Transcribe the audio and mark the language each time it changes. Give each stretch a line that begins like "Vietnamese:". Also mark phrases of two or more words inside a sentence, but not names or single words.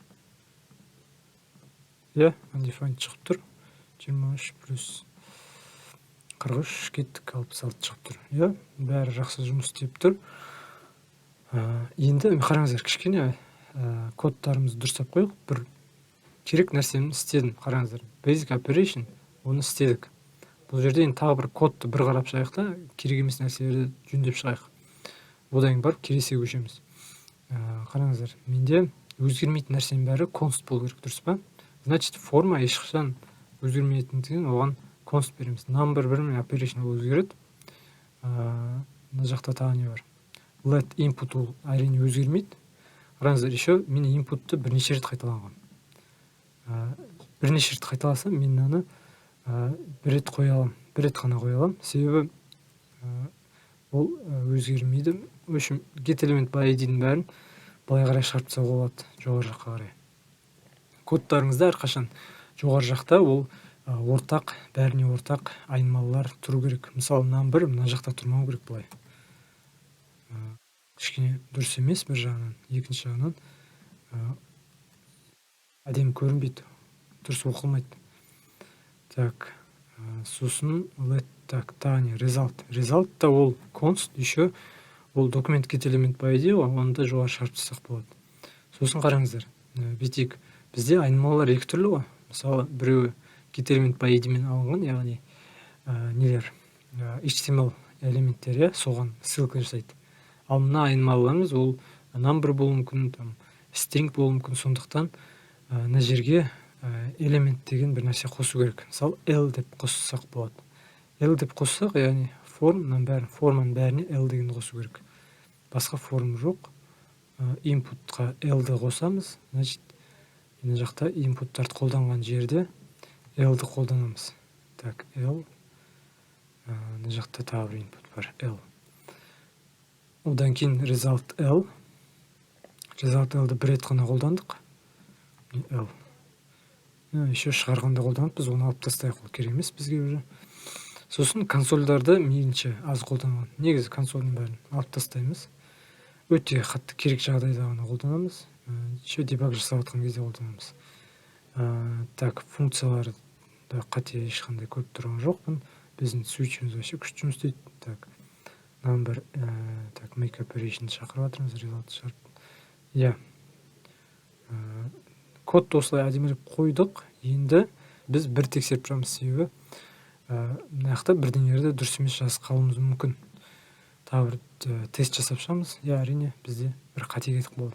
Kazakh: Undefined шығып тұр. 23 плюс 43 кеттік 66 шығып тұр. Бәрі жақсы жұмыс істеп тұр. Енді қараңыздар, кішкене кодтарымызды дұрыстап қойық. Бір керек нәрсені істедім. Қараңыздар,
English: basic operation,
Kazakh: оны істедік. Бұл жерде енді тағы бір кодты бір қарап шығайық та, керек емес нәрселерді жөндеп шығайық. Одан кейін барып келесіге көшеміз. Қараңыздар, менде өзгермейтін нәрсенің бәрі const болу керек, дұрыс па? Значит, форма ешқашан өзгермейтіндігін оған const береміз. Number бірмен operation өзгереді. Мына жақта тағы не бар?
English: Let input
Kazakh: ол әрине өзгермейді. Қараңыздар, еще мен inputты бірнеше рет қайталанған. Бірнеше рет қайталаса, мен оны бір рет қоя аламын, бір рет қана қоя аламын. Себебі ол өзгермейді.
Russian: В общем,
English: get element by ID-
Kazakh: дің бәрін былай қарай шығарып тастауға болады, жоғары жаққа қарай. Кодтарыңызда әрқашан жоғары жақта ол ортақ, бәріне ортақ айнымалылар тұру керек. Мысалы, number мына жақта тұрмау керек былай. Кішкене дұрыс емес бір жағынан, екінші жағынан әдемі көрінбейді, дұрыс оқылмайды. Так, сосын let, так, тағы result. Result та ол const, еще ол документ
English: get element by ID,
Kazakh: оны да жоғары шығарып тастақ болады. Сосын қараңыздар, бүйтейік. Бізде айнымалылар екі түрлі ғой. Мысалы, біреуі
English: get element by ID
Kazakh: мен алынған, яғни нелер HTML элементтер, соған ссылка жасайды. Ал мына айнымалыларымыз ол number болуы мүмкін, string болуы мүмкін. Сондықтан мына жерге элемент деген бір нәрсе қосу керек. Мысалы, L деп қоссақ болады. L деп қоссақ, яғни форманың бәріне L дегенді қосу керек. Басқа форма жоқ. Inputқа L-ді қосамыз, значит, мына жақта inpuттарды қолданған жерде L-ді қолданамыз. Так, L. Мына жақта тағы бір input бар, L. Одан кейін result L. Result L-ді бір рет қана қолдандық. L. Еще шығарғанда қолданып, біз оны алып тастайық, ол керек емес бізге уже. Сосын консольдарды мейлінше аз қолданған. Негізі консольдің бәрін алып тастаймыз. Өте қатты керек жағдайда ғана қолданамыз. Еще дебаг жасап жатқан кезде қолданамыз. Так, функцияларды қате ешқандай көріп тұрған жоқпын. Біздің switch'іміз вообще күшті жұмыс істейді. Так, number, так,
English: make operation
Kazakh: шақырып жатырмыз, result шығарып. Кодты осылай әдемілеп қойдық. Енді біз бір тексеріп тұрамыз, себебі мына жақта бірдеңелерді дұрыс емес жазып қалуымыз мүмкін. Тағы бір тест жасап шығамыз. Әрине бізде бір қате кетіп болды.